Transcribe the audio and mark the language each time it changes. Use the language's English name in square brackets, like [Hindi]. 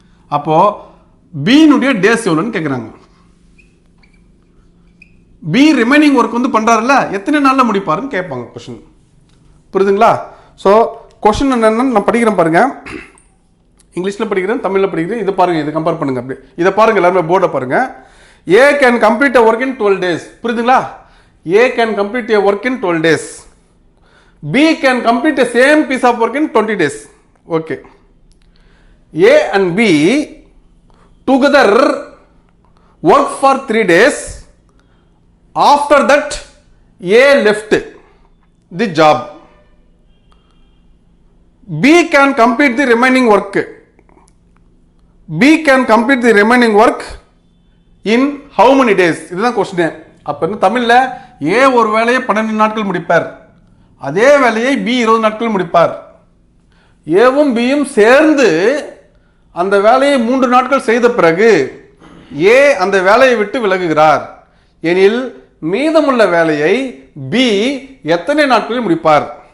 [Tamil] அப்போ பினுடைய டேஸ் எவ்வளோன்னு கேட்குறாங்க. பி ரிமைனிங் ஒர்க் வந்து பண்றாருல்ல, எத்தனை நாள்ல முடிப்பாருன்னு கேட்பாங்க கொஸ்டின். புரியுதுங்களா? ஸோ கொஸ்டின் என்னன்னு நான் படிக்கிறேன் பாருங்க. இங்கிலீஷ்ல படிக்கிறேன், தமிழ்ல படிக்கிறேன். இதை பாருங்க, இதை கம்பேர் பண்ணுங்க. அப்படி இதை பாருங்க, எல்லாருமே போர்டை பாருங்க. [English] A can complete a work in 12 days. [Tamil] புரியுதுங்களா? [English] A can complete a work in 12 days. B can complete the same piece of work in 20 days. Okay. A and B together work for 3 days. After that, A left the job. B can complete the remaining work. B can complete the remaining work in how many days? [Tamil] இதுதான் question. அப்ப என்ன தமிழ்ல, ஏ ஒரு வேலையை 12 நாட்கள் முடிப்பார், அதே வேலையை பி 20 நாட்கள் முடிப்பார். ஏவும் பியும் சேர்ந்து அந்த வேலையை 3 நாட்கள் செய்த பிறகு ஏ அந்த வேலையை விட்டு விலகுகிறார் எனில் மீதமுள்ள வேலையை பி எத்தனை நாட்களில் முடிப்பார்?